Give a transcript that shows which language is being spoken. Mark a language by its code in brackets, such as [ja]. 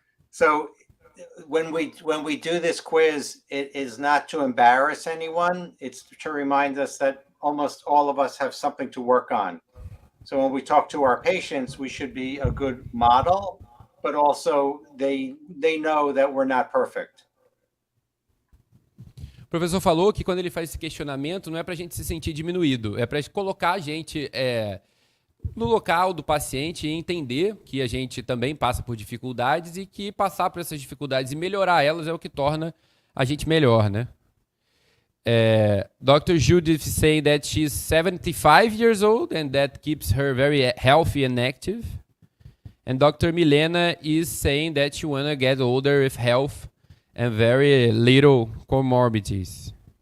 [en] So when we do this quiz, it is not to embarrass anyone. It's to remind us that almost all of us have something to work on. So when we talk to our patients, we should be a good model, but also they know that we're not perfect. [pt] O professor falou que quando ele faz esse questionamento, não é para a gente se sentir diminuído, é para colocar a gente no local do paciente e entender que a gente também passa por dificuldades e que passar por essas dificuldades e melhorar elas é o que torna a gente melhor, né? [en] Dr. Judith is saying that she's 75 years old and that keeps her very healthy and active. And Dr. Milena is saying that she wanna get older with health and very little comorbidities.